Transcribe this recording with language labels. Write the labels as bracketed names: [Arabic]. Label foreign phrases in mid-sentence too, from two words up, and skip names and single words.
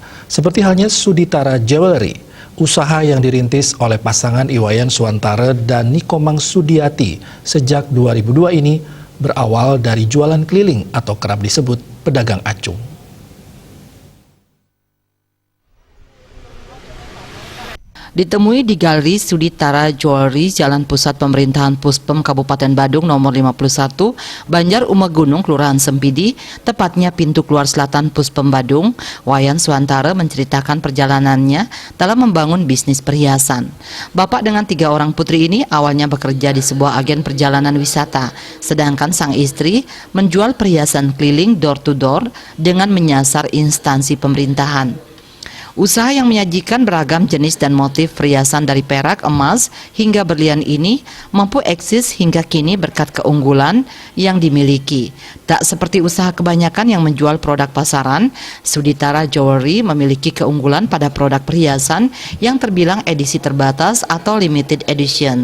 [Indonesian] Seperti halnya Suditara Jewelry, usaha yang dirintis oleh pasangan Iwayan Suwantara dan Nikomang Sudiati sejak 2002 ini berawal dari jualan keliling atau kerap disebut pedagang acung. Ditemui di Galeri Suditara Jewelry, Jalan Pusat Pemerintahan Puspem Kabupaten Badung nomor 51, Banjar Umegunung, Kelurahan Sempidi, tepatnya pintu keluar selatan Puspem Badung, Wayan Suwantara menceritakan perjalanannya dalam membangun bisnis perhiasan. Bapak dengan 3 orang putri ini awalnya bekerja di sebuah agen perjalanan wisata, sedangkan sang istri menjual perhiasan keliling [English] door to door [Indonesian] dengan menyasar instansi pemerintahan. Usaha yang menyajikan beragam jenis dan motif perhiasan dari perak, emas, hingga berlian ini mampu eksis hingga kini berkat keunggulan yang dimiliki. Tak seperti usaha kebanyakan yang menjual produk pasaran, Suditara Jewelry memiliki keunggulan pada produk perhiasan yang terbilang edisi terbatas atau [English] limited edition.